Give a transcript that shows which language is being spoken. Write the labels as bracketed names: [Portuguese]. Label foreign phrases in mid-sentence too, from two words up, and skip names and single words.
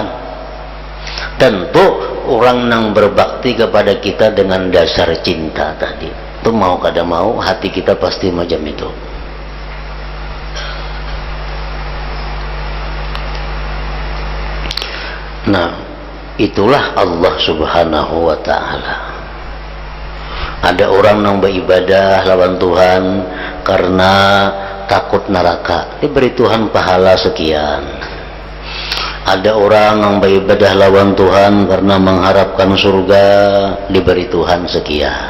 [Banjar] Tentu orang nang berbakti kepada kita dengan dasar cinta tadi. Itu mau kada mau hati kita pasti macam itu. Nah, itulah Allah [Arabic] سبحانه وتعالى. [Banjar] Ada orang yang beribadah lawan Tuhan karena takut neraka, diberi Tuhan pahala sekian. Ada orang yang beribadah lawan Tuhan karena mengharapkan surga, diberi Tuhan sekian.